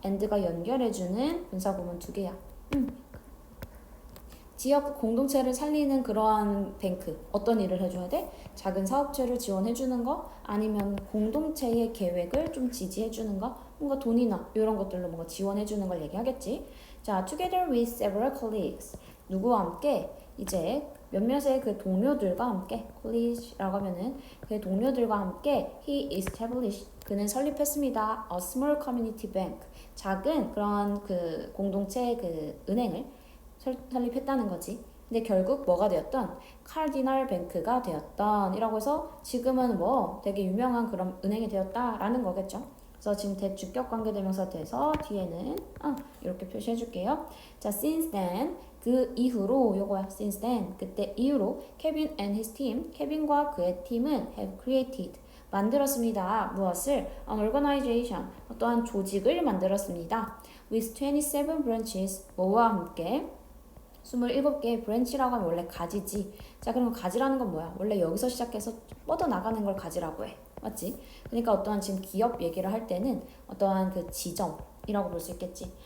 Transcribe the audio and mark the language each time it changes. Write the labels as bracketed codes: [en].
[ko] and가 연결해주는 분사구문 두 개야. 지역 공동체를 살리는 그러한 뱅크. 어떤 일을 해줘야 돼? 작은 사업체를 지원해주는 거? 아니면 공동체의 계획을 좀 지지해주는 거? 뭔가 돈이나 이런 것들로 뭔가 지원해주는 걸 얘기하겠지. [en] 자, together with several colleagues. [ko] 누구와 함께? 이제 몇몇의 그 동료들과 함께 colleague라고 하면은 그 동료들과 함께 [en] he established. [ko] 그는 설립했습니다. [en] a small community bank. [ko] 작은 그런 그 공동체 그 은행을 설립했다는 거지. 근데 결국 뭐가 되었던? 카디널 뱅크가 되었던 이라고 해서 지금은 뭐 되게 유명한 그런 은행이 되었다라는 거겠죠. 그래서 지금 대주격 관계대명사 돼서 뒤에는 이렇게 표시해 줄게요. 자, [en] since then [ko] 그 이후로 요거야. [en] since then [ko] 그때 이후로 [en] Kevin and his team [ko] 케빈과 그의 팀은 [en] have created [ko] 만들었습니다. 무엇을? [en] An organization [ko] 어떠한 조직을 만들었습니다. [en] with 27 branches [ko] 뭐와 함께 27개의 브랜치라고 하면 원래 가지지. 자, 그러면 가지라는 건 뭐야? 원래 여기서 시작해서 뻗어나가는 걸 가지라고 해. 맞지? 그러니까 어떠한 지금 기업 얘기를 할 때는 어떠한 그 지점이라고 볼 수 있겠지.